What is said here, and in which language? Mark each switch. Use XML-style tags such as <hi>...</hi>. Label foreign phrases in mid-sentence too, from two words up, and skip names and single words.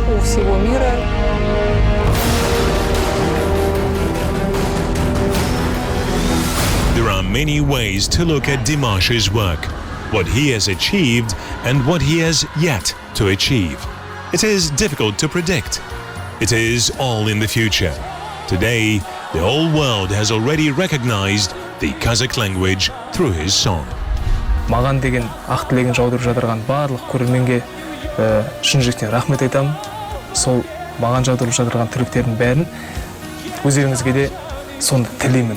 <en>There are many ways to look at Dimash's work, what he has achieved and what he has yet to achieve. It is difficult to predict. It is all in the future. Today, the whole world has already recognized the Kazakh language through his song.</en> <kk>маған деген ақ тілегін жаудырып жатырған барлық көрерменге шын жүректен рахмет айтамын. Сол маған жаудырып жатырған тілектердің бәрін өздеріңізге де соны тілеймін.</kk>